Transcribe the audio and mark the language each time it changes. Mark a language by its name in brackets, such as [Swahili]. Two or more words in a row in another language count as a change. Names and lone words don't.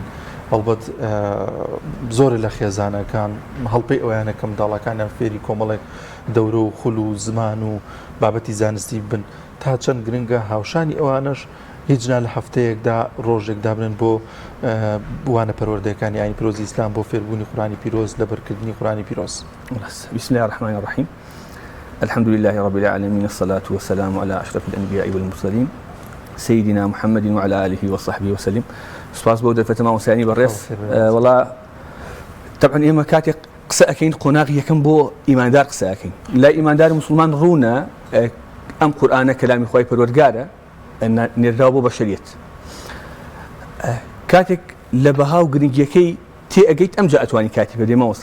[Central Kurdish] هەڵبەت زۆر لە خێزانەکان هەڵپەی ئەویانە کە منداڵەکانیان فێری کۆمەڵێک دەورە و خول و زمان و بابەتی زانستی بن، تا چەند گرنگە هاوشانی ئەوانش هیچنا لە هەفتەیەکدا ڕۆژێک دابنن بۆ بوانە پەروەردەیەکانی ئاینی پیرۆزی ئیسلام، بۆ فێربوونی قورئانی پیرۆز، لەبەرکردنی قورئانی پیرۆز. [Arabic] بسم الله الرحمن الرحيم. الحمد لله رب العالمين، الصلاة والسلام على أشرف الأنبياء والمرسلين سيدنا محمد وعلى آله وصحبه وسلم. [Central Kurdish] سپاس بۆ دەرفەتە مامۆستایانی بەڕێز. وەڵا طبعا ئێمە کاتێک قسە ئەکەین قۆناغی یەکەم بۆ ئیماندار قسە ئەکەین. لای ئیماندار مسلمان ڕوونە ئەم قورئانە کەلامی خۆی پەروەردگارە نێردراوە بۆ بەشەریەت. کاتێک لە بەها و گرنگیەکەی تێ ئەگەیت ئەمجا ئەتوانی کاتی پێ بدەی مامۆستا.